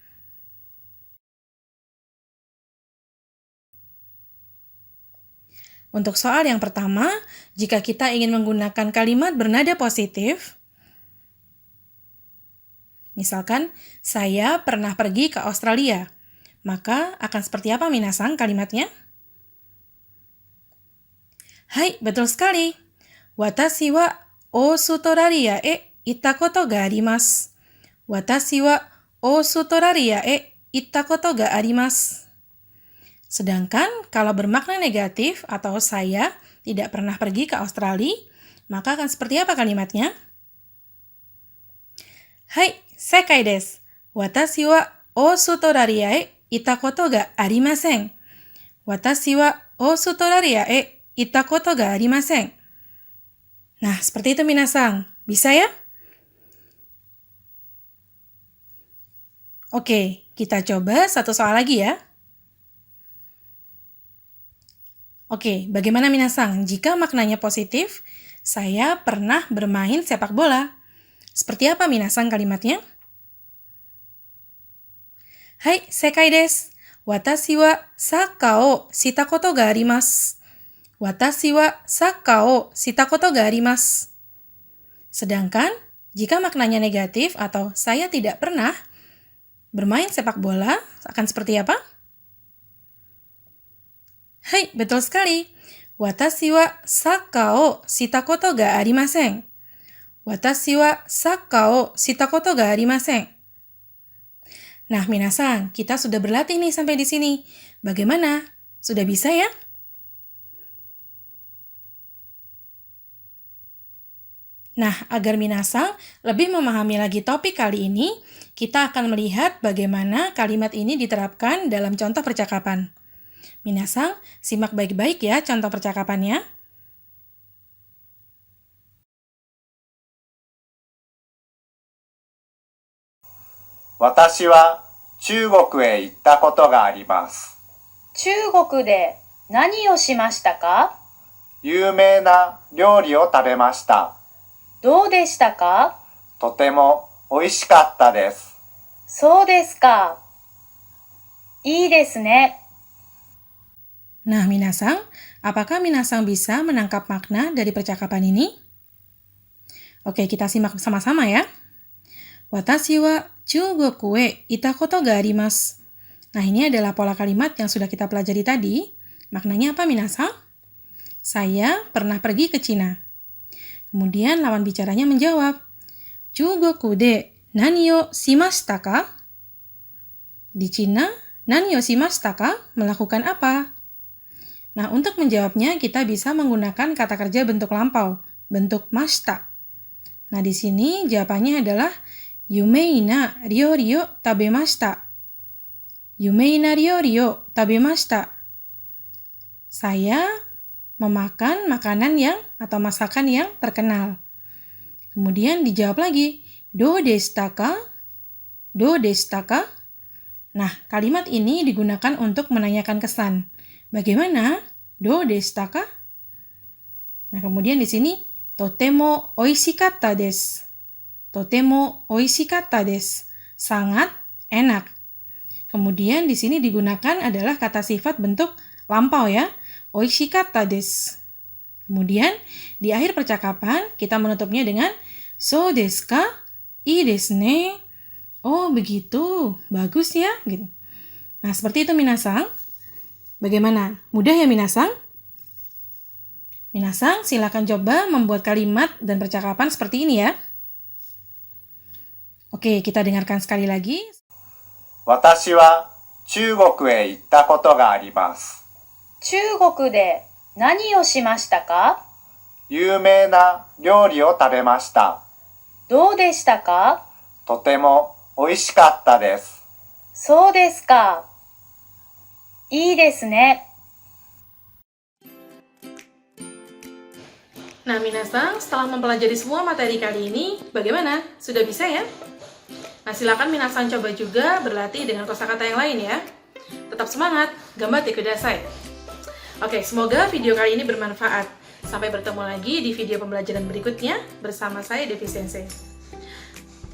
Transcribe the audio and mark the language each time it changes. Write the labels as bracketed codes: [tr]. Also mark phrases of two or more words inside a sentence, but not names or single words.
[id] Untuk soal yang pertama, jika kita ingin menggunakan kalimat bernada positif, misalkan, saya pernah pergi ke Australia, maka akan seperti apa minasan kalimatnya? Hai, betul sekali. [ja] 私はオーストラリアへ行ったことがあります. 私はオーストラリアへ行ったことがあります. [id] Sedangkan kalau bermakna negatif atau saya tidak pernah pergi ke Australia, maka akan seperti apa kalimatnya? [ja] Hai, せかいです. 私はオーストラリアへ行ったことがありません. 私はオーストラリアへ行ったことがありません. [id] Nah, seperti itu minasan. Bisa ya? Oke, kita coba satu soal lagi ya. Oke, bagaimana minasan? Jika maknanya positif, saya pernah bermain sepak bola. Seperti apa minasan kalimatnya? [ja] Hai, せかいです. 私はサッカーをしたことがあります. 私はサッカーをしたことがあります. [id] Sedangkan, jika maknanya negatif atau saya tidak pernah bermain sepak bola, akan seperti apa? Hai, betul sekali. [ja] 私はサッカーをしたことがありません. 私はサッカーをしたことがありません. [id] Nah, minasan, kita sudah berlatih nih sampai di sini. Bagaimana? Sudah bisa ya? Nah, agar minasan lebih memahami lagi topik kali ini, kita akan melihat bagaimana kalimat ini diterapkan dalam contoh percakapan. Minasan, simak baik-baik ya contoh percakapannya. [ja] 私は中国へ行ったことがあります。中国で何をしましたか？有名な料理を食べました。どうでしたか？とても美味しかったです。そうですか。いいですね。 [id] Nah, minasang, apakah minasang bisa menangkap makna dari percakapan ini? Oke, kita simak sama-sama ya. [ja] 私は中国へいたことがあります. [id] Nah, ini adalah pola kalimat yang sudah kita pelajari tadi. Maknanya apa, minasang? Saya pernah pergi ke Cina. Kemudian lawan bicaranya menjawab, [ja] 中国で何をしましたか? [id] Di Cina, [ja] 何をしましたか? [id] Melakukan apa? Nah, untuk menjawabnya kita bisa menggunakan kata kerja bentuk lampau, bentuk mashita. Nah, di sini jawabannya adalah [ja] 有名な料理を食べました. 有名な料理を食べました. [id] Saya memakan makanan yang atau masakan yang terkenal. Kemudian dijawab lagi, [ja] どうでしたか? どうでしたか? [id] Nah, kalimat ini digunakan untuk menanyakan kesan. Bagaimana? [ja] どうでしたか? [id] Nah, kemudian di sini [ja] とても美味しかったです. とても美味しかったです. [id] Sangat enak. Kemudian di sini digunakan adalah kata sifat bentuk lampau ya. [ja] 美味しかったです. [id] Kemudian di akhir percakapan kita menutupnya dengan [ja] そうですか? いいですね. [id] Oh, begitu. Bagus ya, gitu. Nah, seperti itu minasang. Bagaimana? Mudah ya minasang? Minasang, silakan coba membuat kalimat dan percakapan seperti ini ya. Oke, kita dengarkan sekali lagi. [ja] 私は中国へ行ったことがあります。中国で何をしましたか？有名な料理を食べました。どうでしたか？とても美味しかったです。そうですか。いいですね。 [id] Nah, minasang, setelah mempelajari semua materi kali ini, bagaimana? Sudah bisa ya? Nah, silakan minasang coba juga berlatih dengan kosakata yang lain ya. Tetap semangat, [ja] がんばってください. [id] Oke, semoga video kali ini bermanfaat. Sampai bertemu lagi di video pembelajaran berikutnya bersama saya Devi Sensei.